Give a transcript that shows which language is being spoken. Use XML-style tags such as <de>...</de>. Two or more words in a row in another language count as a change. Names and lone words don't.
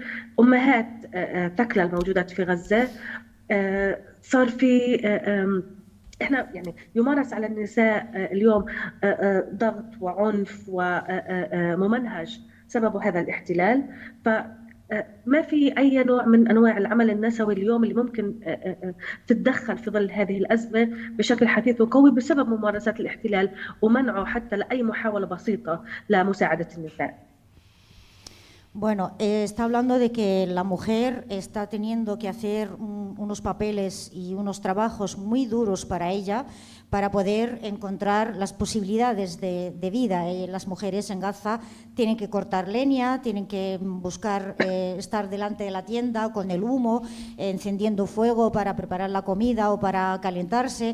<ar>أمهات ثكلى الموجودات في غزة. صار في احنا يعني يمارس على النساء اليوم ضغط وعنف وممنهج سببه هذا الاحتلال. فما في اي نوع من انواع العمل النسوي اليوم اللي ممكن تتدخل في ظل هذه الازمه بشكل حثيث وقوي بسبب ممارسات الاحتلال ومنعه حتى لاي محاوله بسيطه لمساعده النساء.</ar> <es>Bueno, está hablando de que la mujer está teniendo que hacer unos papeles y unos trabajos muy duros para ella para poder encontrar las posibilidades de vida. Las mujeres en Gaza tienen que cortar leña, tienen que buscar estar delante de la tienda con el humo, encendiendo fuego para preparar la comida o para calentarse.</es>